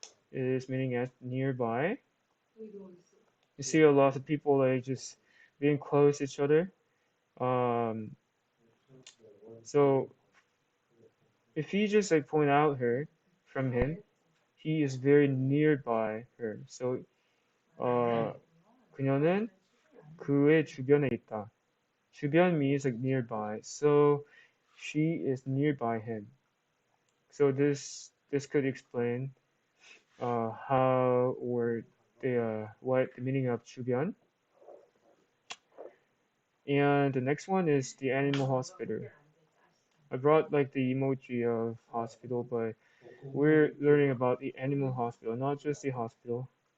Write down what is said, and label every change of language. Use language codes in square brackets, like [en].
[en] It is meaning as nearby. You see a lot of people like just being close to each other. Um, so if you just like point out her from him, he is very nearby her. [ko] So 그녀는 그의 주변에 있다. [en] 주변 means like nearby. So she is nearby him. So this could explain how or the what the meaning of 주변. And the next one is the animal hospital. I brought like the emoji of hospital, but we're learning about the animal hospital, not just the hospital.